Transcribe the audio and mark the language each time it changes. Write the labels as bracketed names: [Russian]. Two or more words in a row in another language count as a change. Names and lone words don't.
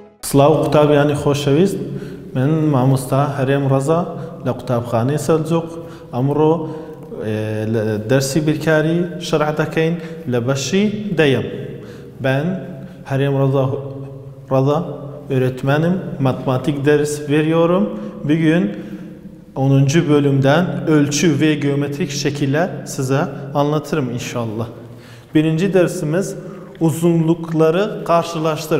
[Central Kurdish] سلااو قوتابیانی خۆشەویست من مامۆستا هەرێم ڕەزا لە قوتابخانەی سەلجوق ئەمڕۆ دەرسی بیرکاری شەرع دەکەین لە بەشی دەیەم. [Turkish] Ben Hərəm Rəza öğretmenim, matematik ders veriyorum. Bugün 10. bölümden ölçü ve geometrik şekiller size anlatırım inşallah. Birinci dersimiz uzunlukları karşılaştırın.